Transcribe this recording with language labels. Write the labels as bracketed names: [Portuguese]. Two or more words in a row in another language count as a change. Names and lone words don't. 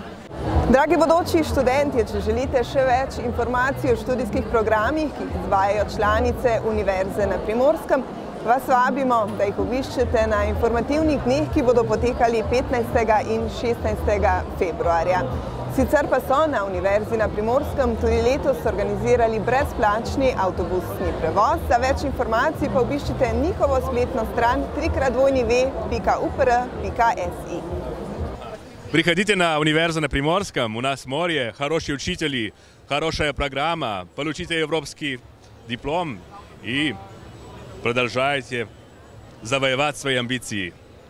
[Slovenian] Dragi bodoči študentje, če želite še več informacij o študijskih programih, ki jih izvajajo članice Univerze na Primorskem, vas vabimo, da jih obiščete na informativnih dneh, ki bodo potekali 15. in 16. februarja. Sicer pa so na Univerzi na Primorskem tudi letos organizirali brezplačni avtobusni prevoz. Za več informacij pa obiščite njihovo spletno stran www.upr.si. [Russian] Приходите на Университет на Приморском, у нас море, хорошие учители, хорошая программа, получите европейский диплом и продолжайте завоевать свои амбиции.